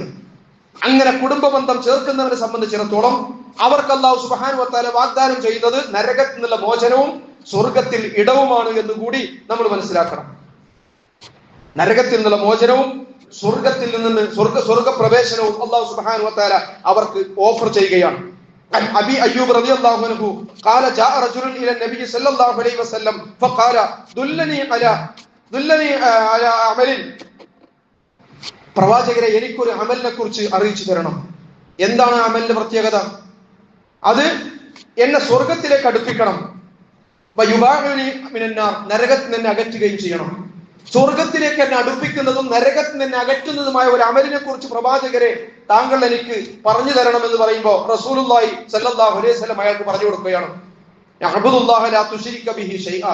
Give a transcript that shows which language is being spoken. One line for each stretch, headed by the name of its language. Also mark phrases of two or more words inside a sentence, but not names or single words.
Malayalam: അങ്ങനെ കുടുംബ ബന്ധം ചേർക്കുന്നവരെ സംബന്ധിച്ചിടത്തോളം അവർക്ക്
Arabic: الله سبحانه وتعالى
Malayalam: വാഗ്ദാനം ചെയ്യുന്നത് നരകത്തിൽ നിന്നുള്ള മോചനവും സ്വർഗത്തിൽ ഇടവുമാണ് എന്ന് കൂടി നമ്മൾ മനസ്സിലാക്കണം. നരകത്തിൽ നിന്നുള്ള മോചനവും സ്വർഗത്തിൽ നിന്ന് സ്വർഗ പ്രവേശനവും
Arabic: الله سبحانه وتعالى
Malayalam: അവർക്ക് ഓഫർ ചെയ്യുകയാണ്.
Arabic: أبي أيوب رضي الله عنه قال جاء رجل الى النبي صلى الله عليه وسلم فقال دلني على عمل.
Malayalam: പ്രവാചകരെ, എനിക്കൊരു അമലിനെ കുറിച്ച് അറിയിച്ചു തരണം. എന്താണ് അമലിന്റെ പ്രത്യേകത? അത് എന്നെ സ്വർഗത്തിലേക്ക് അടുപ്പിക്കണം, നരകത്തിൽ നിന്ന് അകറ്റുകയും ചെയ്യണം. സ്വർഗത്തിലേക്ക് എന്നെ അടുപ്പിക്കുന്നതും നരകത്തിൽ നിന്ന് അകറ്റുന്നതുമായ ഒരു അമലിനെ കുറിച്ച് പ്രവാചകരെ താങ്കൾ എനിക്ക് പറഞ്ഞു തരണം എന്ന് പറയുമ്പോൾ
Arabic: رسول الله صلى الله عليه وسلم
Malayalam: അയാൾക്ക് പറഞ്ഞു കൊടുക്കുകയാണ്,
Arabic: اعبد الله لا تشرك به شيئا.